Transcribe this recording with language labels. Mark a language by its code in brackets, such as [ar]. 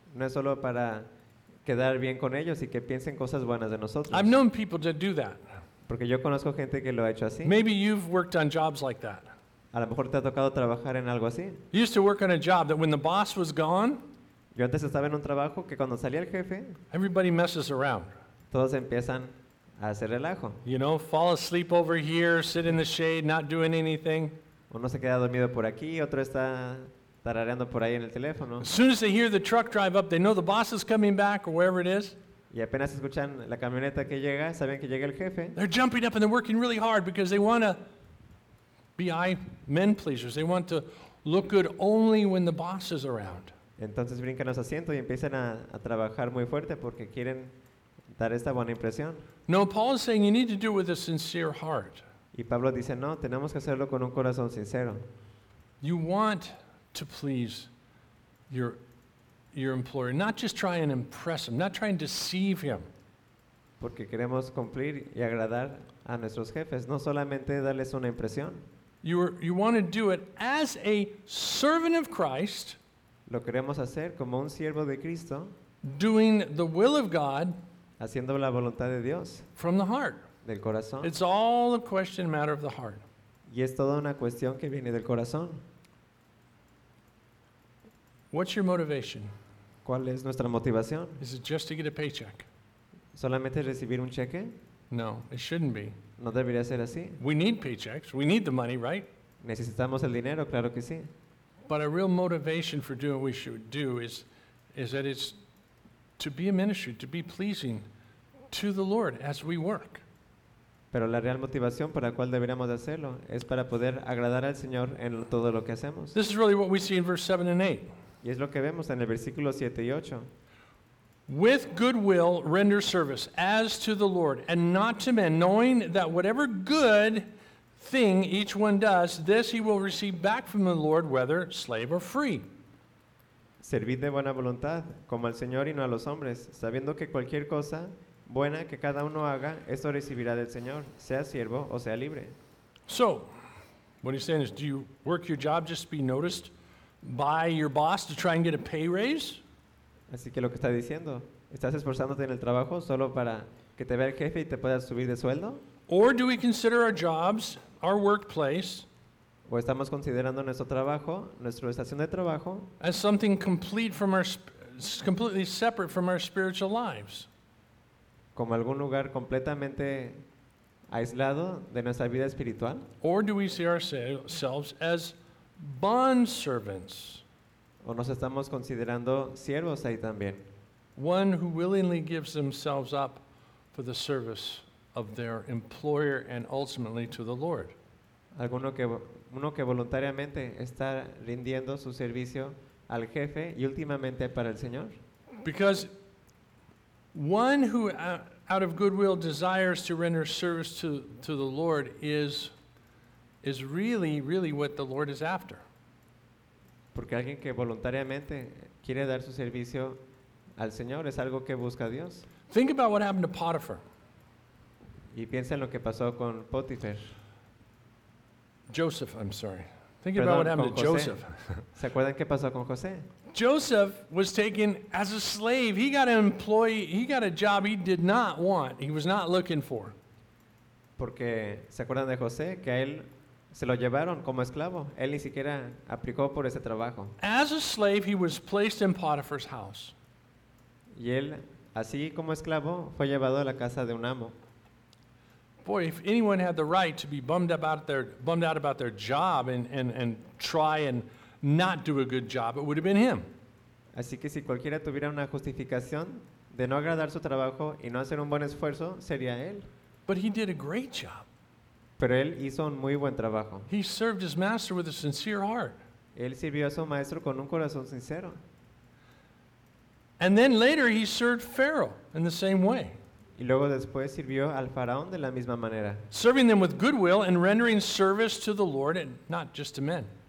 [es] No es solo para quedar bien con ellos y que piensen cosas buenas de nosotros. [en] I've known people to do that. [es] Porque yo conozco gente que lo ha hecho así. [en] Maybe you've worked on jobs like that. [es] A lo mejor te ha tocado trabajar en algo así. [en] You used to work on a job that when the boss was gone, [es] yo antes estaba en un trabajo que cuando salía el jefe, [en] everybody messes around. [es] Todos empiezan a hacer relajo. [en] You know, fall asleep over here, sit in the shade, not doing anything. [es] Uno se queda dormido por aquí, otro está tarareando por ahí en el teléfono. [en] As soon as they hear the truck drive up, they know the boss is coming back or wherever it is. [es] Y apenas escuchan la camioneta que llega, saben que llega el jefe. [en] They're jumping up and they're working really hard because they want to be eye men pleasers. They want to look good only when the boss is around. [es] Entonces brincan los asientos y empiezan a trabajar muy fuerte porque quieren dar esta buena impresión. [en] No, Paul is saying you need to do it with a sincere heart. [es] Y Pablo dice, no, tenemos que hacerlo con un corazón sincero. [en] You want to please your employer, not just try and impress him, not try and deceive him. [es] Porque queremos cumplir y agradar a nuestros jefes, no solamente darles una impresión. [en] You want to do it as a servant of Christ. [es] Lo queremos hacer como un siervo de Cristo. [en] Doing the will of God. [es] Haciendo la voluntad de Dios. [en] From the heart. [es] Del corazón. [en] It's all a question matter of the heart. [es] Y es toda una cuestión que viene del corazón. [en] What's your motivation? [es] ¿Cuál es nuestra motivación? [en] Is it just to get a paycheck? [es] ¿Solamente recibir un cheque? [en] No, it shouldn't be. [es] ¿No debería ser así? [en] We need paychecks. We need the money, right? [es] Necesitamos el dinero, claro que sí. [en] But a real motivation for doing what we should do is that it's to be a ministry, to be pleasing to the Lord as we work. [es] Pero la real motivación por la cual deberíamos de hacerlo es para poder agradar al Señor en todo lo que hacemos. [en] This is really what we see in verse 7 and 8. [es] Y es lo que vemos en el versículo 7 y 8. [en] With goodwill render service as to the Lord and not to men, knowing that whatever good thing each one does, this he will receive back from the Lord, whether slave or free. [es] Servid de buena voluntad, como al Señor y no a los hombres, sabiendo que cualquier cosa buena que cada uno haga, esto recibirá del Señor, sea siervo o sea libre. [en] So, what he's saying is, do you work your job just to be noticed by your boss to try and get a pay raise? [es] Así que lo que está diciendo, ¿estás esforzándote en el trabajo solo para que te vea el jefe y te puedas subir de sueldo? [en] Or do we consider our jobs, our workplace, [es] o estamos considerando nuestro trabajo, nuestra estación de trabajo, [en] as something complete from our completely separate from our spiritual lives? [es] Como algún lugar completamente aislado de nuestra vida espiritual. [en] Or do we see ourselves as bond servants? [es] O nos estamos considerando siervos ahí también. [en] One who willingly gives themselves up for the service of their employer and ultimately to the Lord. [es] Alguno que voluntariamente está rindiendo su servicio al jefe y últimamente para el Señor. [en] Because one who out of goodwill desires to render service to the Lord is really really what the Lord is after. [es] Porque alguien que voluntariamente quiere dar su servicio al Señor es algo que busca a Dios. [en] Think about what happened to Potiphar. [es] Y piensa en lo que pasó con Potiphar. [en] Joseph, I'm sorry. Think [es] Perdón, [en] about what happened to Joseph. [es] ¿Se acuerdan qué pasó con José? [en] Joseph was taken as a slave. He got an employee, he got a job he did not want. He was not looking for. [es] Porque ¿se acuerdan de José que a él se lo llevaron como esclavo? Él ni siquiera aplicó por ese trabajo. [en] As a slave, he was placed in Potiphar's house. [es] Y él, así como esclavo, fue llevado a la casa de un amo. [en] Boy, if anyone had the right to be bummed out about their job and try and not do a good job, it would have been him. [es] Así que si cualquiera tuviera una justificación de no agradar su trabajo y no hacer un buen esfuerzo, sería él. [en] But he did a great job. [es] Pero él hizo un muy buen trabajo. [en] He served his master with a sincere heart. [es] Él sirvió a su maestro con un corazón sincero. [en] And then later he served Pharaoh in the same way. [es] Y luego después sirvió al faraón de la misma manera. [en] Serving them with goodwill and rendering service to the Lord and not just to men.